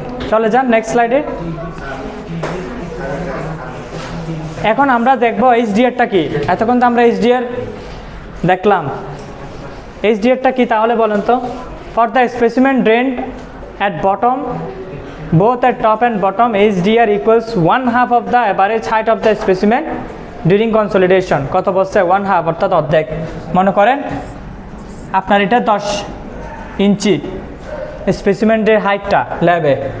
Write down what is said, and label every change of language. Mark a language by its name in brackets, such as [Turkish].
[Bangla] চলে যান নেক্সট স্লাইডে। এখন আমরা দেখব HDRটা কি। এতক্ষণ তো আমরা HDR দেখলাম, HDRটা কি তাহলে বলেন তো। [English] For the specimen drain at bottom, both at top and bottom, HDR equals 1/2 of the average height of the specimen during consolidation। [Bangla] কত বলছে, 1/2 অর্থাৎ অর্ধেক। মনে করেন আপনার এটা 10 ইঞ্চি স্পেসিমেন্টের হাইটটা ল্যাবে,